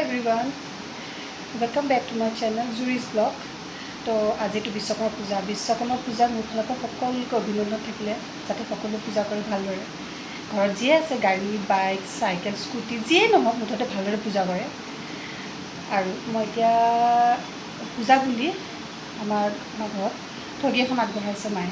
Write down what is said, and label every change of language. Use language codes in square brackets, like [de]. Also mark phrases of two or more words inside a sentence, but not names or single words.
[en] everyone, welcome back to my channel Zuri's Vlog. [hi] तो आज तो [as] विश्वकर्मा पूजा मोर फाলৰ পৰা সকলোকে অভিনন্দন থাকিলে যাতে সকলো পূজা কৰি ভালদৰে ঘৰত যিয়ে আছে গাড়ী বাইক চাইকেল স্কুটি যিয়ে নহওক মুঠতে ভালদৰে পূজা কৰে। আৰু মই এতিয়া পূজা বুলি আমাৰ ঘৰত ঠগী এখন আগবঢ়াইছে মায়ে।